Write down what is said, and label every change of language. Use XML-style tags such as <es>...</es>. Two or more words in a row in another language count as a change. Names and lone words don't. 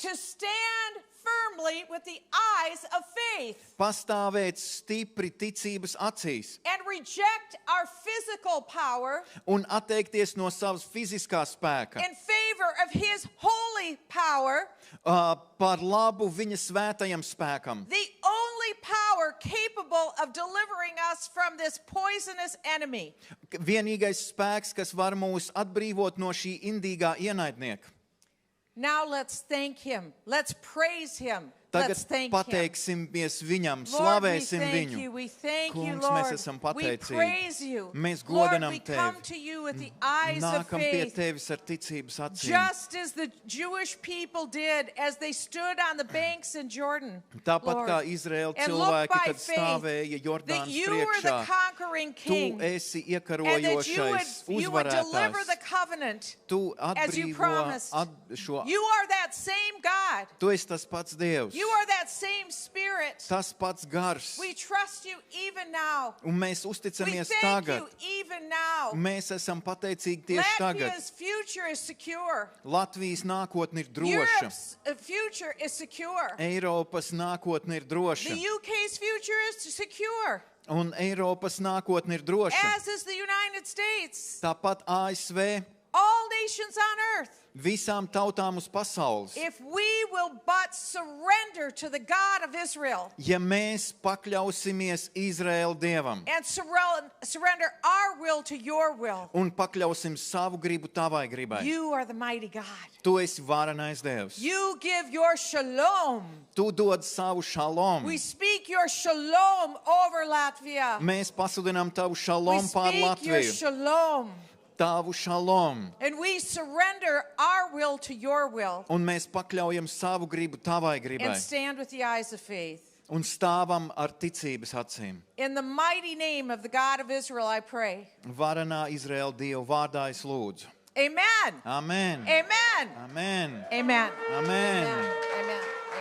<en>to stand firmly with the eyes of faith</en> <lv>Pastāvēt stipri ticības acīs</lv> <en>and reject our physical power</en> <lv>un atteikties no savas fiziskā spēka</lv> <en>in favor of His holy power,</en> <lv>par labu viņa svētajam spēkam.</lv> <en>the only power capable of delivering us from this poisonous enemy.</en> <lv>Vienīgais spēks, kas var mūs atbrīvot no šī indīgā ienaidnieka.</lv> <en>Now let's thank Him. Let's praise Him.</en> <lv>Tagad</lv> <en>Let's thank Him.</en> <lv>pateiksimies viņam,</lv> <en>Lord, we</en> <lv>slavēsim</lv> <en>thank</en> <lv>viņu.</lv> <en>you. We thank you,</en> <lv>Kungs,</lv> <en>Lord.</en> <lv>mēs esam</lv> <en>We</en> <lv>pateicīgi.</lv> <en>praise you.</en> <lv>Mēs</lv> <en>Lord,</en> <lv>godinam</lv> <en>we</en> <lv>tevi.</lv> <en>come to you with the eyes of</en> <lv>Nākam pie</lv> <en>faith.</en> <lv>tevis ar ticības acīm.</lv> <en>Just as the Jewish people did as they stood on the banks in Jordan,</en> <lv>Tāpat</lv> <en>Lord,</en> <lv>kā Izraēla</lv> <en>and looked</en> <lv>cilvēki,</lv> <en>by</en> <lv>kad</lv> <en>faith</en> <lv>stāvēja</lv> <en>that</en> <lv>Jordānas</lv> <en>you were the</en> <lv>priekšā,</lv> <en>conquering</en> <lv>tu</lv> <en>king,</en> <lv>esi</lv> <en>and that</en> <lv>iekarojošais</lv> <en>you would deliver the</en> <lv>uzvarētājs.</lv> <en>covenant</en> <lv>Tu</lv> <en>as you</en> <lv>atbrīvo</lv> <en>promised.</en> <lv>šo.</lv> <en>You are that same God.</en> <lv>Tu esi tas pats Dievs,</lv> <en>You are that same Spirit.</en> <lv>tas pats gars.</lv> <en>We trust you even now.</en> <lv>Un mēs</lv> <en>We</en> <lv>uzticamies</lv> <en>thank</en> <lv>tagad.</lv> <en>you even now.</en> <lv>Mēs esam pateicīgi tieši tagad.</lv> <en>Latvia's future is secure.</en> <lv>Latvijas nākotne ir droša.</lv> <en>Europe's future is secure.</en> <lv>Eiropas nākotne ir</lv> <en>The</en> <lv>droša.</lv> <en>UK's future is secure,</en> <lv>Un Eiropas nākotne ir droša.</lv> <en>as is the United States.</en> <lv>Tāpat ASV,</lv> <en>All nations on earth.</en> <lv>visām tautām uz pasaules.</lv> <en>If we will but surrender to the God of Israel</en> <lv>Ja mēs pakļausimies Izraēla Dievam</lv> <en>and surrender our will to your will,</en> <lv>un pakļausim savu gribu tavai gribai,</lv> <en>you are the mighty God.</en> <lv>tu esi varenais Dievs.</lv> <en>You give your shalom.</en> <lv>Tu dod savu šalom.</lv> <en>We speak your shalom over Latvia.</en> <lv>Mēs pasludinām tavu</lv> <en>We</en> <lv>šalom pār</lv> <en>speak your</en> <lv>Latviju.</lv> <en>shalom.</en> <lv>Tavu šalom.</lv> <en>And we surrender our will to your will</en> <lv>Un mēs pakļaujam savu gribu tavai gribai.</lv> <en>and stand with the eyes of faith.</en> <lv>Un stāvam ar ticības acīm.</lv> <en>In the mighty name of the God of Israel, I pray.</en> <lv>Varenā Izraēla Dieva vārdā es lūdzu. Amen. Amen. Amen. Amen. Amen. Amen. Amen.</lv>